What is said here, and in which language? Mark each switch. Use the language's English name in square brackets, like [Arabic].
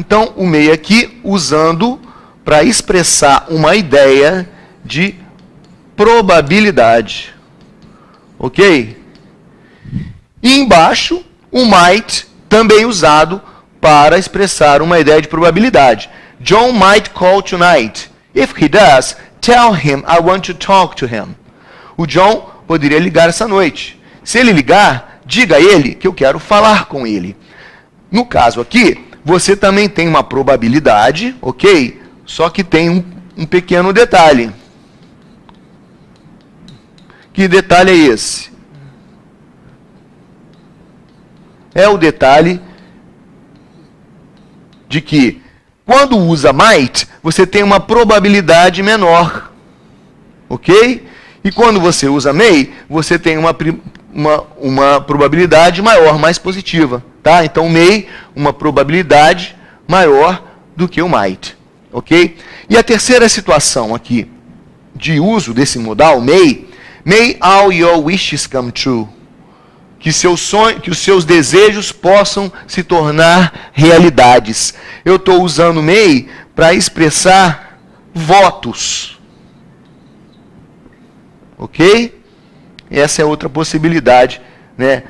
[Portuguese] Então, o may aqui, usando para expressar uma ideia de probabilidade. Ok? E embaixo, o might, também usado para expressar uma ideia de probabilidade. [English] John might call tonight. If he does, tell him I want to talk to him. [Portuguese] O John poderia ligar essa noite. Se ele ligar, diga a ele que eu quero falar com ele. No caso aqui, você também tem uma probabilidade, ok? Só que tem um pequeno detalhe. Que detalhe é esse? É o detalhe de que, quando usa might, você tem uma probabilidade menor, ok? E quando você usa may, você tem uma probabilidade maior, mais positiva, tá? Então, may, uma probabilidade maior do que o might, ok? E a terceira situação aqui de uso desse modal, may [English] May all your wishes come true. [Portuguese] Que os seus desejos possam se tornar realidades. Eu estou usando may para expressar votos. Ok? Essa é outra possibilidade, né?